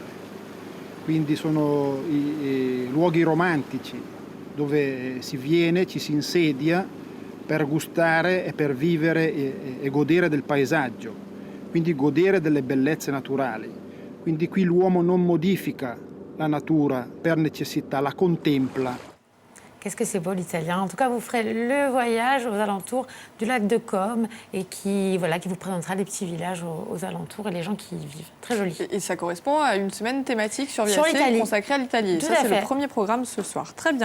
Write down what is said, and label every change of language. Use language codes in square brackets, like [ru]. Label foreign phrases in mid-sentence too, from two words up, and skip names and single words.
[it] Quindi sono luoghi romantici dove si viene, ci si insedia per gustare e per vivere e godere del paesaggio, quindi godere delle bellezze naturali. Quindi qui l'uomo non modifica la natura per necessità, la contempla. [fr] Qu'est-ce que c'est beau l'italien. En tout cas, vous ferez le voyage aux alentours du lac de Comme et qui vous présentera les petits villages aux alentours et les gens qui y vivent. Très joli. Et ça correspond à une semaine thématique sur l'Italie consacrée à l'Italie. Tout Ça, à c'est fait. le premier programme ce soir. Très bien.